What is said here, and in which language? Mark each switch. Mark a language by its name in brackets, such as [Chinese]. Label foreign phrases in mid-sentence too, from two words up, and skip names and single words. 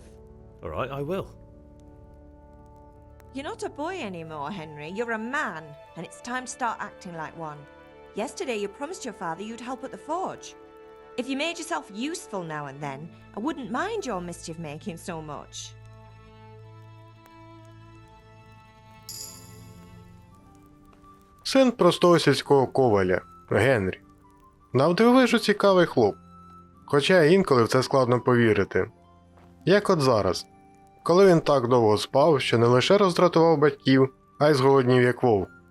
[English] All right, I will. You're not a boy anymore, Henry. You're a man, and it's time to start acting like one. Yesterday you promised your father you'd help at the forge. If you made yourself useful now and then, I wouldn't mind your mischief-making so much. [Ukrainian] Син простого сільського коваля Генрі. Навдивовижу цікавий хлоп. Хоча інколи в це складно повірити. Як от зараз, коли він так довго спав, що не лише роздратував батьків, а й зголоднів як вовк.